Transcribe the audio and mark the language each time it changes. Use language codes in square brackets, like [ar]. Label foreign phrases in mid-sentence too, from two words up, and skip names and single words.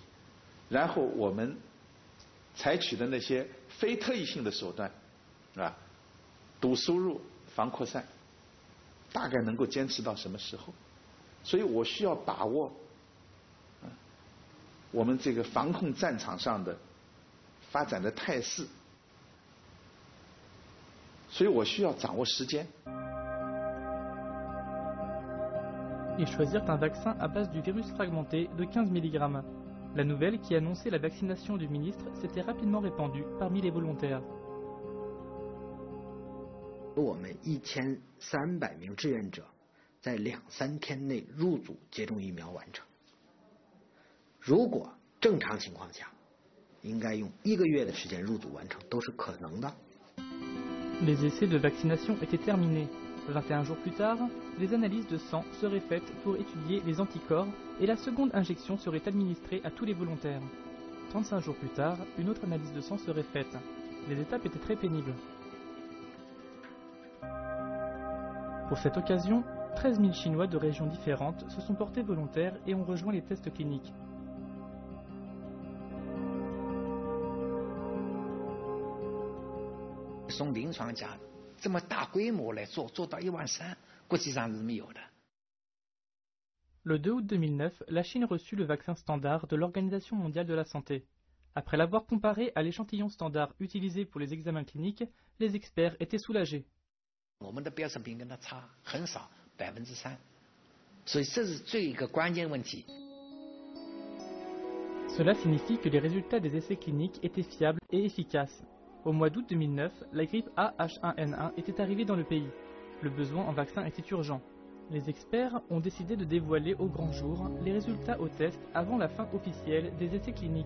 [zh] 然后我们采取的那些非特异性的手段，是吧？堵输入、防扩散， 大概能够坚持到什么时候？所以我需要把握我们这个防控战场上的发展的态势，所以我需要掌握时间。 [fr] Ils choisirent un vaccin à base du virus fragmenté de 15 mg. La nouvelle qui annonçait la vaccination du ministre s'était rapidement répandue parmi les volontaires. [zh] 我们1300名志愿者在2-3天内入组接种疫苗完成。如果正常情况下，应该用1个月的时间入组完成，都是可能的。 [fr] Les essais de vaccination étaient terminés. 21 jours plus tard, les analyses de sang seraient faites pour étudier les anticorps et la seconde injection serait administrée à tous les volontaires. 35 jours plus tard, une autre analyse de sang serait faite. Les étapes étaient très pénibles. Pour cette occasion, 13 000 Chinois de régions différentes se sont portés volontaires et ont rejoint les tests cliniques. [zh] 从临床家这么大规模来做到13000，国际上是没有的。 [fr] Le 2 août 2009, la Chine reçut le vaccin standard de l'Organisation mondiale de la santé. Après l'avoir comparé à l'échantillon standard utilisé pour les examens cliniques, les experts étaient soulagés. [zh] 我们的标准比跟它差很少3%，所以这是最一个关键问题。 [fr] Cela signifie que les résultats des essais cliniques étaient fiables et efficaces. Au mois d'août 2009, la grippe A-H1N1 était arrivée dans le pays. Le besoin en vaccin était urgent. Les experts ont décidé de dévoiler au grand jour les résultats au test avant la fin officielle des essais cliniques.